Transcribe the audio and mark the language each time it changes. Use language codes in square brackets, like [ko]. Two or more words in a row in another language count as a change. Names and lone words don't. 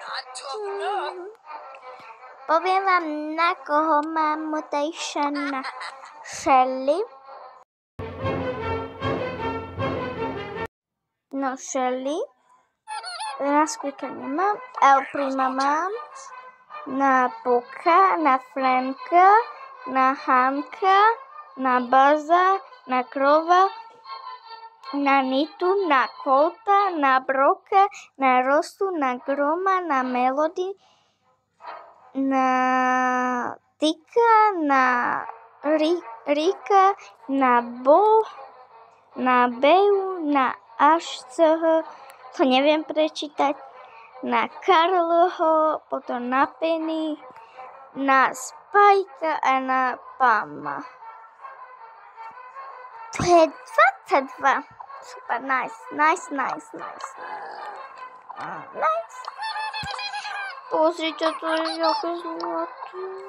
[sk] Poviem vám, na koho mám mutation. Shelly. No, Shelly. Na Squeaka nemám. El Prima mám. Na Poka, na Franka, na Hanka, na Buzza, na Crowa, na Nitu, na Colta, na Broka, na Rostu, na Groma, na Melody, na Tika, na Rika, na Bo, na Beu, na Ashceh, to neviem prečítať, na Karlho, potom na Penny, na Spajka a na Pama. To je 22. Super, nice. Pozrite, to je ako zlaté.